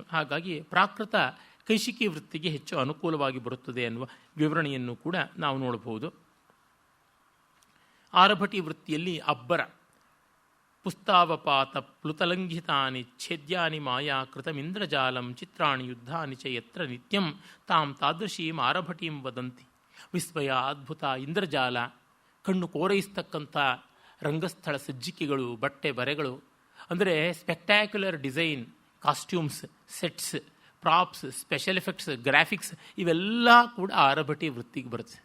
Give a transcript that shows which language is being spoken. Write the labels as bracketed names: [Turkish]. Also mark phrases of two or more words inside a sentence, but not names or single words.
[Kannada] ಹಾಗಾಗಿ ಪ್ರಾಕೃತ ಕೈಶಿಕಿ ವೃತ್ತಿಗೆ ಹೆಚ್ಚು ಅನುಕೂಲವಾಗಿ ಬರುತ್ತದೆ ಎನ್ನುವ ವಿವರಣೆಯನ್ನು ಕೂಡ ನಾವು ನೋಡಬಹುದು. ಆರಭಟಿ ವೃತ್ತಿಯಲ್ಲಿ ಅಬ್ಬರ [Sanskrit] ಪುಸ್ತಾವಪಾತ ಪ್ಲುತಲಂಘಿತಾನಿ ಛೇದ್ಯಾನಿ ಮಾಯಾ ಕೃತಮಿಂದ್ರಜಾಲಂ ಚಿತ್ರಾಣಿ ಯುದ್ಧಾನಿ ಚ ಯತ್ರ ನಿತ್ಯಂ ತಾಂ ತಾದೃಶೀಂ ಆರಭಟೀಂ ವದಂತಿ. [Kannada] ವಿಸ್ಮಯ, ಅದ್ಭುತ, ಇಂದ್ರಜಾಲ, ಕಣ್ಣು ಕೋರೈಸ್ತಕ್ಕಂಥ ರಂಗಸ್ಥಳ ಸಜ್ಜಿಕೆಗಳು, ಬಟ್ಟೆ ಬರೆಗಳು, ಅಂದರೆ [English] spectacular design, costumes, sets, props, special effects, graphics [Kannada] ಇವೆಲ್ಲ ಕೂಡ ಆರಭಟಿ ವೃತ್ತಿಗೆ ಬರುತ್ತೆ.